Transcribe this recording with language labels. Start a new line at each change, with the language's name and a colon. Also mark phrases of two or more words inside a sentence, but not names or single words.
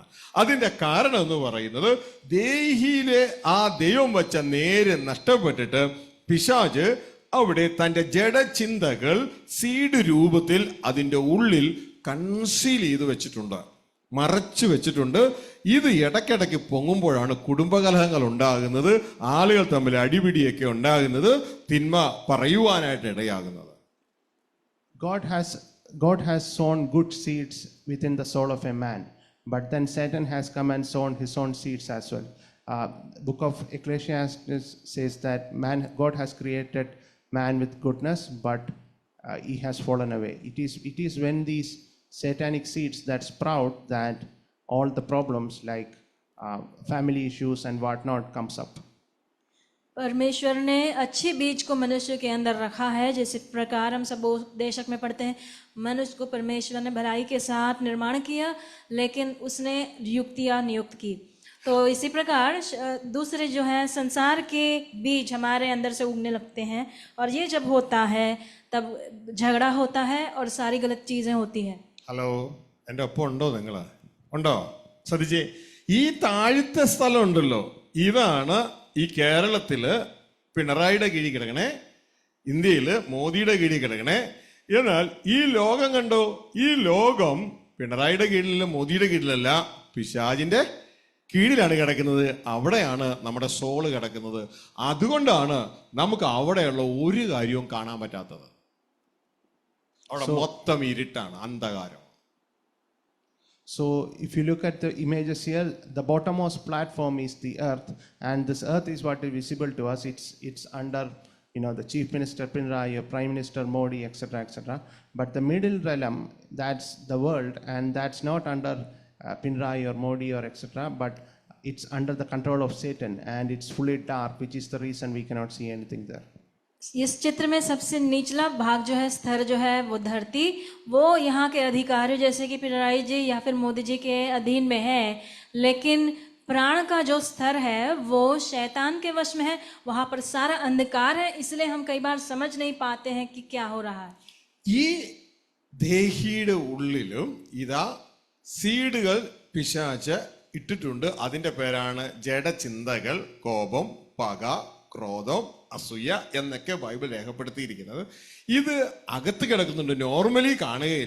Malayalam: അതിന്റെ കാരണം എന്ന് പറയുന്നത് ദേഹിയിലെ ആ ദൈവം വച്ച നേര് നഷ്ടപ്പെട്ടിട്ട് പിശാച് അവിടെ തൻ്റെ ജഡചിന്തകൾ സീഡ് രൂപത്തിൽ അതിൻ്റെ ഉള്ളിൽ കൺസീൽ ചെയ്ത് വെച്ചിട്ടുണ്ട്, മറച്ചു വെച്ചിട്ടുണ്ട്. ഇത് ഇടയ്ക്കിടയ്ക്ക് പൊങ്ങുമ്പോഴാണ് കുടുംബകലഹങ്ങൾ ഉണ്ടാകുന്നത്, ആളുകൾ തമ്മിൽ അടിപിടിയൊക്കെ ഉണ്ടാകുന്നത്, തിന്മ പറയുവാനായിട്ട് ഇടയാകുന്നത്.
English: God has sown good seeds within the soul of a man, but then Satan has come and sown his own seeds as well. Book of Ecclesiastes says that God has created man with goodness, but he has fallen away. It is when these satanic seeds that sprout that all the problems like family issues and whatnot comes up.
Hindi: परमेश्वर ने अच्छी बीज को मनुष्य के अंदर रखा है, जैसे प्रकार हम सब उपदेशक में पढ़ते हैं, मनुष्य को परमेश्वर ने भलाई के साथ निर्माण किया, लेकिन उसने युक्तियाँ नियुक्त की. तो इसी प्रकार दूसरे जो है संसार के बीज हमारे अंदर से उगने लगते हैं, और ये जब होता है तब झगड़ा होता है और सारी गलत चीज़ें होती हैं.
Malayalam: ഹലോ, എൻ്റെ ഒപ്പം ഉണ്ടോ? നിങ്ങൾ ഉണ്ടോ? ശ്രദ്ധിച്ചേ, ഈ താഴത്തെ സ്ഥലം ഉണ്ടല്ലോ, ഇതാണ് ഈ കേരളത്തില് പിണറായിയുടെ കീഴിൽ കിടക്കണേ, ഇന്ത്യയിൽ മോദിയുടെ കീഴിൽ കിടക്കണേ. എന്നാൽ ഈ ലോകം കണ്ടോ, ഈ ലോകം പിണറായിയുടെ കീഴിലല്ല, മോദിയുടെ കീഴിലല്ല, പിശാചിന്റെ കീഴിലാണ് കിടക്കുന്നത്. അവിടെയാണ് നമ്മുടെ സോള് കിടക്കുന്നത്. അതുകൊണ്ടാണ് നമുക്ക് അവിടെയുള്ള ഒരു കാര്യവും കാണാൻ പറ്റാത്തത്. അവിടെ മൊത്തം ഇരുട്ടാണ്, അന്ധകാരം.
English: So if you look at the images here, the bottommost platform is the earth, and this earth is what is visible to us. It's under the Chief Minister Pinarayi, Prime Minister Modi, etc., etc. But the middle realm, that's the world, and that's not under Pinarayi or Modi or etc., but it's under the control of Satan, and it's fully dark, which is the reason we cannot see anything there.
Hindi: इस चित्र में सबसे निचला भाग जो है, स्तर जो है वो धरती, वो यहाँ के अधिकारियों जैसे कि पिनराई जी या फिर मोदी जी के अधीन में है, लेकिन प्राण का जो स्तर है वो शैतान के वश में है। वहां पर सारा अंधकार है, इसलिए हम कई बार समझ नहीं पाते हैं कि क्या हो रहा है।
Malayalam: ഈ ദേഹിയുടെ ഉള്ളിലും ഇതാ സീഡുകൾ പിശാച് ഇട്ടിട്ടുണ്ട്. അതിന്റെ പേരാണ് ജഡചിന്തകൾ, കോപം, പക, ക്രോധം, അസൂയ എന്നൊക്കെ ബൈബിൾ രേഖപ്പെടുത്തിയിരിക്കുന്നത്. ഇത് അകത്ത് കിടക്കുന്നുണ്ട്, നോർമലി കാണുകയില്ല.